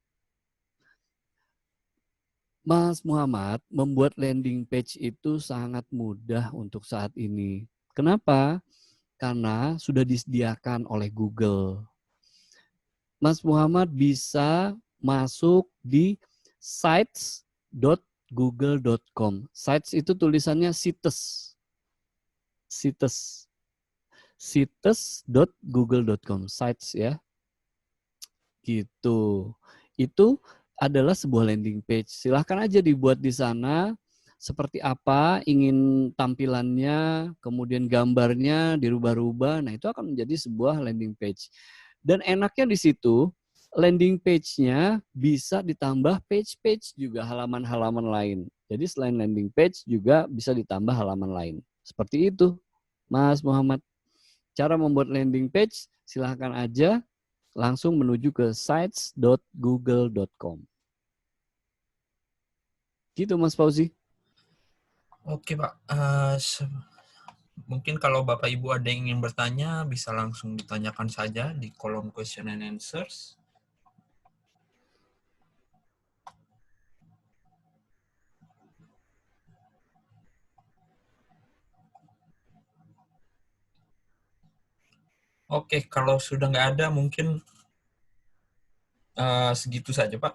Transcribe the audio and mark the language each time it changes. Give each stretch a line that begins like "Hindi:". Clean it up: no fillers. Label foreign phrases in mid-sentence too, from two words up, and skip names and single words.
Indonesian: Mas Muhammad, membuat
English: landing page
Indonesian: itu sangat mudah untuk saat ini. Kenapa? Karena sudah disediakan oleh Google. Mas Muhammad bisa masuk di sites.google.com. Sites itu tulisannya sites. Sites. Sites.google.com. Sites ya. Gitu. Itu adalah sebuah
English: landing page.
Indonesian: Silahkan aja dibuat di sana seperti apa ingin tampilannya, kemudian gambarnya dirubah-rubah. Nah, itu akan menjadi sebuah
English: landing page.
Indonesian: Dan enaknya di situ,
English: landing page-
Indonesian: nya bisa ditambah page-page juga, halaman-halaman lain. Jadi selain
English: landing page
Indonesian: juga bisa ditambah halaman lain. Seperti itu, Mas Muhammad. Cara membuat
English: landing page,
Indonesian: silahkan aja langsung menuju ke sites.google.com. Gitu Mas Fauzi. Oke Pak, mungkin kalau Bapak Ibu ada yang ingin bertanya, bisa langsung ditanyakan saja di kolom
English: question and answers.
Indonesian: Oke, kalau sudah nggak ada, mungkin segitu saja Pak.